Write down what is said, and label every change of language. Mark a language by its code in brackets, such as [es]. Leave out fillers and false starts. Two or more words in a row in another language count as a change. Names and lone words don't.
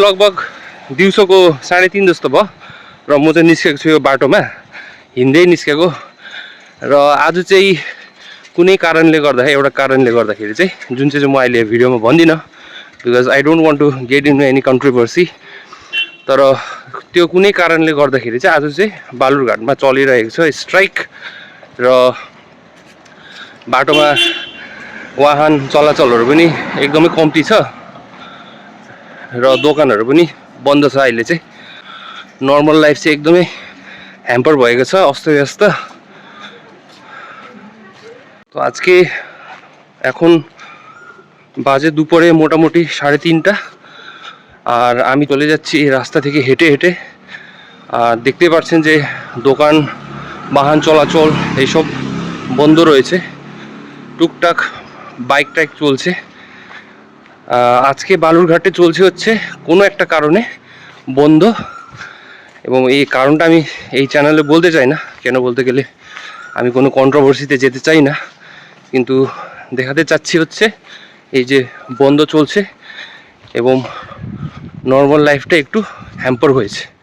[ne] लगभग दिउँसोको 3:30 जस्तो भयो र म चाहिँ निस्केको छु यो बाटोमा हिँड्दै निस्केको र आज चाहिँ कुनै कारणले गर्दा एउटा कारणले गर्दाखेरि चाहिँ जुन चाहिँ म अहिले भिडियोमा भन्दिन [en] because I don't want to get into any controversy [ne] तर त्यो कुनै कारणले गर्दाखेरि चाहिँ आज चाहिँ बालुरघाटमा चलिरहेको छ स्ट्राइक र बाटोमा वाहन चलाचलहरु पनि एकदमै कम्ती छ र दोकानहरु पनि बन्द छ अहिले चाहिँ [en] normal life [ne] चाहिँ एकदमै ह्याम्पर भएको छ अस्तव्यस्त [bn] তো আজকে এখন বাজে দুপুরে মোটামুটি 3:30 আর আমি চলে যাচ্ছি এই রাস্তা থেকে হেঁটে হেঁটে আর দেখতে পাচ্ছেন যে দোকান বাহন চলাচল এইসব বন্ধ রয়েছে টুকটাক বাইক টাইক চলছে আজকে বালুরঘাটে চলছে হচ্ছে কোনো একটা কারণে বন্ধ এবং এই কারণটা আমি এই চ্যানেলে বলতে চাই না কেন বলতে গেলে আমি কোনো কন্ট্রোভার্সিতে যেতে চাই না কিন্তু দেখাতে চাচ্ছি হচ্ছে এই যে বন্ধ চলছে এবং [en] normal lifeটা [bn] একটু হ্যাম্পার হয়েছে